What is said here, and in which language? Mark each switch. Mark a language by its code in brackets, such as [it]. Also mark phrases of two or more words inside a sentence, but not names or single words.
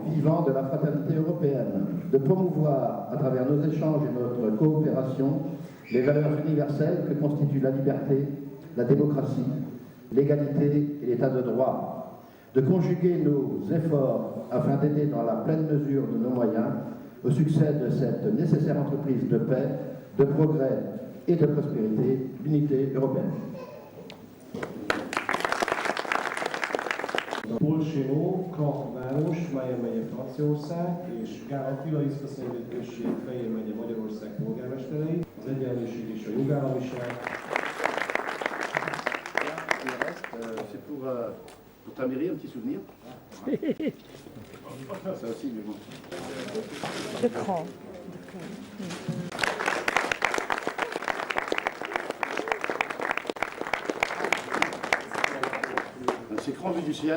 [fr] vivant de la fraternité européenne, de promouvoir, à travers nos échanges et notre coopération, les valeurs universelles que constituent la liberté, la démocratie, l'égalité et l'état de droit, de conjuguer nos efforts afin d'aider dans la pleine mesure de nos moyens au succès de cette nécessaire entreprise de paix, de progrès et de prospérité, l'unité européenne. [hu] Polsénó, Krach város, Májer megye Franciaország, és Gál Attila, Iszkaszentgyörgy község, Fejér megye Magyarország polgármesterei, az egyenlőség és a jogállamiság. [fr] C'est pour ta mairie, un petit souvenir. Ça aussi, mais bon. L'écran. C'est grand vu du ciel.